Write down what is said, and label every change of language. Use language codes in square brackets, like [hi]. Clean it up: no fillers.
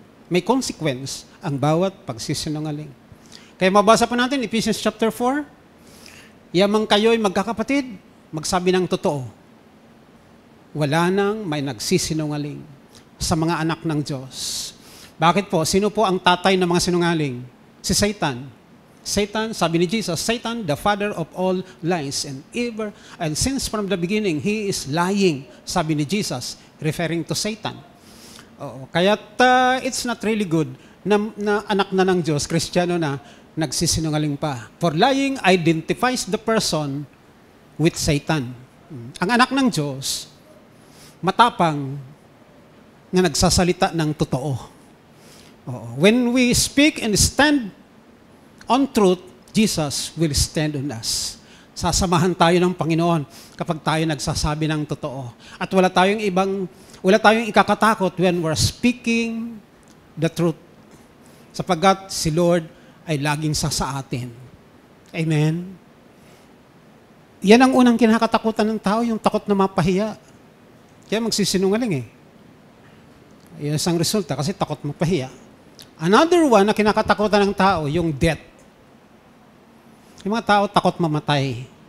[tl] May consequence ang bawat pagsisinungaling. Kaya mabasa po natin, Ephesians chapter 4, yamang kayo'y magkakapatid, magsabi ng totoo. Wala nang may nagsisinungaling sa mga anak ng Diyos. Bakit po? Sino po ang tatay ng mga sinungaling? Si Satan. [en] Satan, [tl] sabi ni Jesus, [en] Satan, the father of all lies and evil, and since from the beginning, he is lying, sabi ni Jesus, referring to Satan. [tl] Kaya't [en] it's not really good [tl] na anak na ng Diyos, Kristiyano na, nagsisinungaling pa. [en] For lying identifies the person with Satan. [tl] Ang anak ng Diyos, matapang na nagsasalita ng totoo. [en] When we speak and stand on truth, Jesus will stand on us. [tl] Sasamahan tayo ng Panginoon kapag tayo nagsasabi ng totoo. At wala tayong ikakatakot [en] when we're speaking the truth. [tl] Sapagkat si Lord ay laging sa atin. Amen? Yan ang unang kinakatakutan ng tao, yung takot na mapahiya. Kaya magsisinungaling Yan ang resulta kasi takot mapahiya. [en] Another one [tl] na kinakatakutan ng tao, yung death. Yung mga tao takot mamatay.